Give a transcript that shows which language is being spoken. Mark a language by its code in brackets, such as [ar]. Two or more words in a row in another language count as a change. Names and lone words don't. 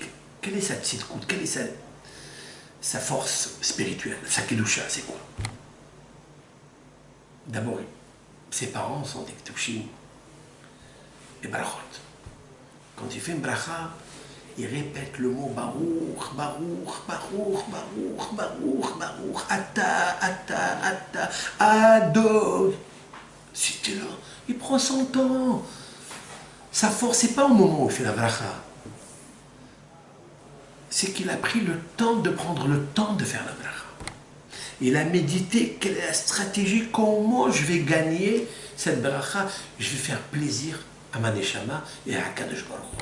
[fr] Quelle est sa tzidkout? Quelle est sa force spirituelle? Sa kedusha, c'est quoi? D'abord, ses parents sont des kedushim et barachot. Quand il fait une bracha, il répète le mot [he] ברוך, ברוך, ברוך, ברוך, ברוך, ברוך, אתה, אתה, אתה, אדון. [fr] C'était là, il prend son temps. Sa force, c'est pas au moment où il fait la bracha. C'est qu'il a pris le temps de prendre le temps de faire la bracha. Il a médité quelle est la stratégie, comment je vais gagner cette bracha, je vais faire plaisir à ma neshama et à Kadosh Baruch.